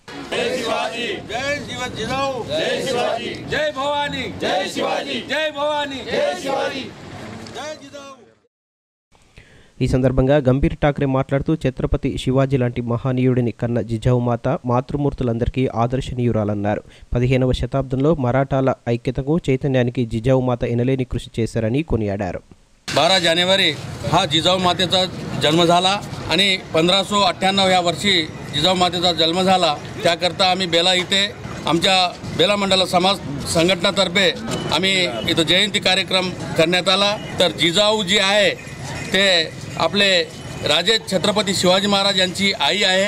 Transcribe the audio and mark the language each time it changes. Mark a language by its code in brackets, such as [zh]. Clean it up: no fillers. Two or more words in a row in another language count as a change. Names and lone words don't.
[te] ఈ సందర్భంగా గంభీర్ ఠాక్రే మాట్లాడుతూ ఛత్రపతి శివాజీ లాంటి మహానీయుడిని కన్న జిజావు మాత మాతృమూర్తులందరికీ ఆదర్శనీయురాలన్నారు. 15వ శతాబ్దంలో మరాఠాల ఐక్యతకు చైతన్యానికి జిజావు మాత ఎనలేని కృషి చేశారని కొనియాడారు. [mr] 12 जानेवारी हा जिजाऊ मातेचा जन्म झाला आणि 1598 या वर्षी जिजाऊ मातेचा जन्म झाला. त्याकरता आम्ही बेला इथे आमच्या बेला मंडल समाज संघटनातर्फे आम्ही इथं जयंती कार्यक्रम करण्यात आला. तर जिजाऊ जी आहे ते आपले राजे छत्रपती शिवाजी महाराज यांची आई आहे.